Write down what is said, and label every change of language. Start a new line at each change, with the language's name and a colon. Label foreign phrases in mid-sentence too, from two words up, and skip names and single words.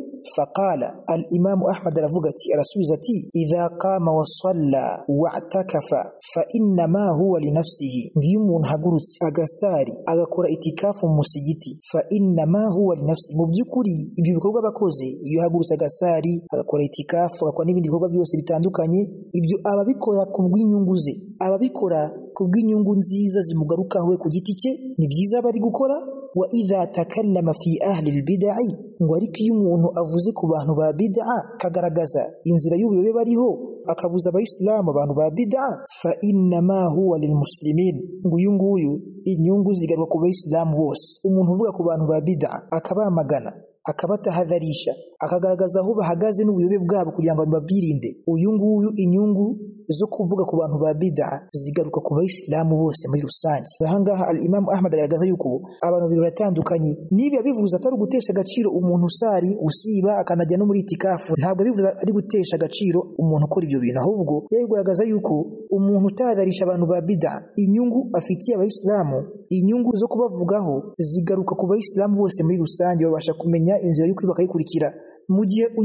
Arabic: فقال الإمام أحمد aravuga ati arasubiza ati إذا قام وصلى واعتكف فإنما هو لنفسه ngiyo umuntu hagurutse agasari agakora itikafu mu musigiti فإنما هو لنفسه mu
Kinyarwanda: byukuri ibyo bikorwa bakoze iyo hagurutse agasari agakora itikafu agakora n'ibindi bikorwa byose bitandukanye ibyo ababikora ku bw'inyungu ze ababikora ku bw'inyungu nziza zimugarukaho ku giti cye ni byiza bari gukora
Arabic: وإذا تكلم في أهل البدعة
Kinyarwanda: ngo ariko iyo umuntu avuze ku bantu ba bid'a kagaragaza inzira y'ubuyobe bariho akabuza abayisilamu abantu ba bid'a
Arabic: فإنما هو للمسلمين
Kinyarwanda: ngo uyu nguyu inyungu zigarwa ku bayisilamu bose umuntu uvuga ku bantu ba bid'a akabamagana akabatahadharisha akagaragaza aho bahagaze n'ubuyobe bwabo kugira ngo babirinde uyu nguyu inyungu zo kuvuga ku bantu ba bid'a zigaruka ku bayisilamu bose muri rusange. Ahangaha al-Imam Ahmad agaragaza yuko abantu babiri batandukanye niba bivuze atari gutesha agaciro umuntu usari usiba akanajya no muri itikafu ntabwo bivuze ari gutesha agaciro umuntu ukora ibyo bintu ahubwo yagaragaza yuko umuntu utahadarisha abantu ba bid'a inyungu afitiye abayisilamu inyungu zo kubavugaho zigaruka ku bayisilamu bose muri rusange babasha kumenya inzira y'ukuri bakayikurikira mu gihe uyu